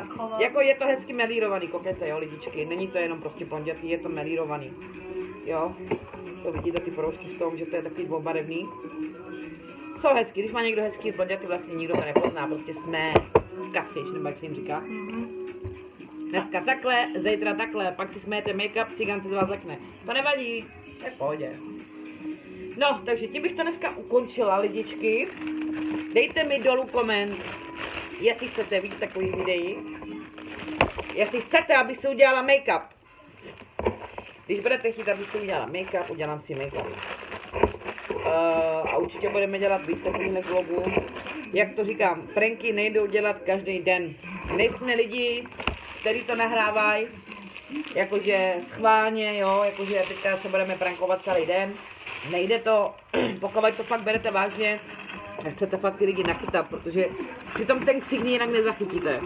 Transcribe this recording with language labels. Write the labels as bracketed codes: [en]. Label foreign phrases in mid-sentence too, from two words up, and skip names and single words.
[cs] Jako je to hezky melírovaný kokete, jo, lidičky. Není to jenom prostě blondětý, je to melírovaný. Jo, to vidíte ty proužky z toho, že to je takový dvoubarevný. Jsou hezký, když má někdo hezký blondětý, vlastně nikdo to nepozná, prostě jsme catfish, nebo jak se jim říká. Dneska takhle, zítra takhle, pak si smejete make-up, cigán se z vás lekne. To nevadí, to je v pohodě. No, takže tím bych to dneska ukončila, lidičky. Dejte mi dolů koment, jestli chcete víc takových videí. Jestli chcete, abych si udělala make-up. Když budete chtít, abych si udělala make-up, udělám si make-up. A určitě budeme dělat víc takových vlogů. Jak to říkám, pranky nejdou dělat každý den. Nejsme lidi, kteří to nahrávají, jakože schválně, jo, jakože teďka se budeme prankovat celý den. Nejde to, pokud to fakt berete vážně, a chcete fakt ty lidi nachytat, protože přitom ten ksik jinak nezachytíte.